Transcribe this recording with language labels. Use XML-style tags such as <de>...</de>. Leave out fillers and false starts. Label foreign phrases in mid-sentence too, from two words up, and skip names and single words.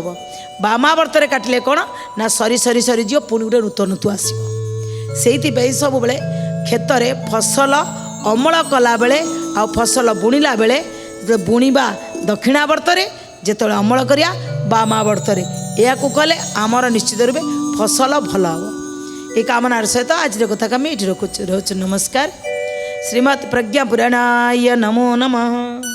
<or>ବାମାବର୍ତ୍ତରେ କାଟିଲେ କ'ଣ ନା ସରି ସରି ସରିଯିବ, ପୁଣି ଗୋଟେ ନୂତନ ଋତୁ ଆସିବ। ସେଇଥିପାଇଁ ସବୁବେଳେ କ୍ଷେତରେ ଫସଲ ଅମଳ କଲାବେଳେ ଆଉ ଫସଲ ବୁଣିଲା ବେଳେ ଯେତେବେଳେ ବୁଣିବା ଦକ୍ଷିଣାବର୍ତ୍ତରେ, ଯେତେବେଳେ ଅମଳ କରିବା ବାମାବର୍ତ୍ତରେ। ଏହାକୁ କଲେ ଆମର ନିଶ୍ଚିତ ରୂପେ ଫସଲ ଭଲ ହେବ। ଏହି କାମନାର ସହିତ ଆଜର କଥା ଆମେ ଏଠି ରଖୁଛି। ନମସ୍କାର। ଶ୍ରୀମତ୍ ପ୍ରଜ୍ଞା ପୁରାଣାୟ ନମୋ ନମଃ।</or>